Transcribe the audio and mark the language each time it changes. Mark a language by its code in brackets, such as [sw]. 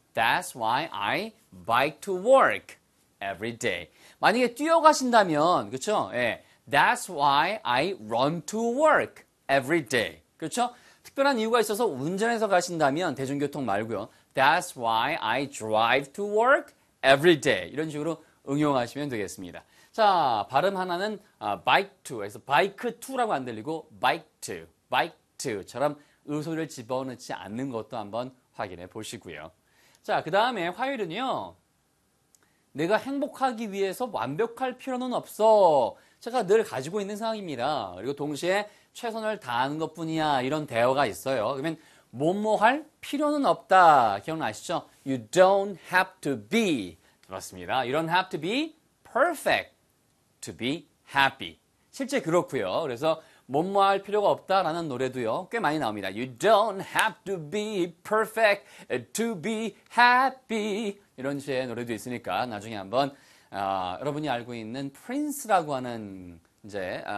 [en] That's why I bike to work every day. [ko] 만약에 뛰어가신다면, 그쵸? 예. [en] That's why I run to work every day. [ko] 그렇죠? 특별한 이유가 있어서 운전해서 가신다면 대중교통 말고요. [en] That's why I drive to work every day. [ko] 이런 식으로 응용하시면 되겠습니다. 자, 발음 하나는 [en] bike to [ko] 해서 bike to라고 안 들리고 bike to, bike to처럼 의소리를 집어넣지 않는 것도 한번 확인해 보시고요. 자, 그 다음에 화요일은요. 내가 행복하기 위해서 완벽할 필요는 없어. 제가 늘 가지고 있는 상황입니다. 그리고 동시에 최선을 다하는 것뿐이야. 이런 대화가 있어요. 그러면 뭐뭐 할 필요는 없다. 기억나시죠? [en] You don't have to be. [ko] 맞습니다. [en] You don't have to be perfect to be happy. [ko] 실제 그렇고요. 그래서 뭐뭐 할 필요가 없다라는 노래도요. 꽤 많이 나옵니다. [en] You don't have to be perfect to be happy. [ko] 이런 식의 노래도 있으니까 나중에 한번 여러분이 알고 있는 프린스라고 하는 이제